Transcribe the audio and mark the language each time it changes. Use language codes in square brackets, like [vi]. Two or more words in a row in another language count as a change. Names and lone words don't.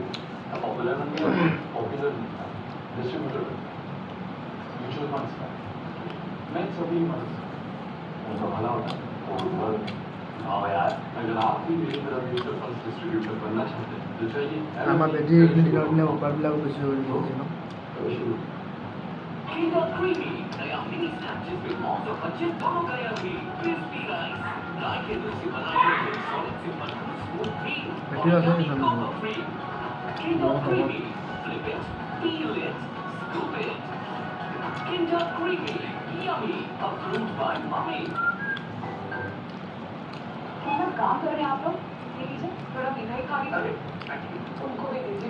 [as] আমাৰ বেটি এইখিনি দিনৰ দিনে অফাৰবিলাকো বেছি হৈ গৈছে ন। বেটি আছে [hi] काम कर रहे हैं आप लोग, ये लीजिए थोड़ा मीठा ही खा लीजिए, उनको भी दीजिए।